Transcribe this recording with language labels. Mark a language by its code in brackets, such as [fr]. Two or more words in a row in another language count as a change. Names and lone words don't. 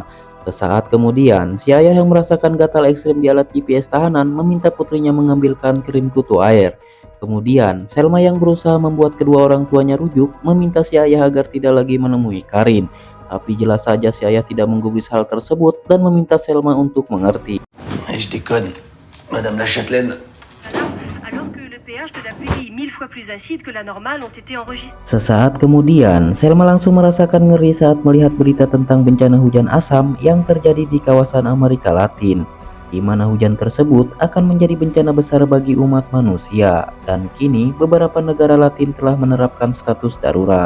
[id] Sesaat kemudian, si ayah yang merasakan gatal ekstrim di alat GPS tahanan meminta putrinya mengambilkan krim kutu air. Kemudian, Selma yang berusaha membuat kedua orang tuanya rujuk, meminta si ayah agar tidak lagi menemui Karin. Tapi jelas saja si ayah tidak menggubris hal tersebut dan meminta Selma untuk mengerti. [fr] Madame la Châtelaine. [id] Sesaat kemudian, Selma langsung merasakan ngeri saat melihat berita tentang bencana hujan asam yang terjadi di kawasan Amerika Latin. di mana hujan tersebut akan menjadi bencana besar bagi umat manusia, dan kini beberapa negara Latin telah menerapkan status darurat.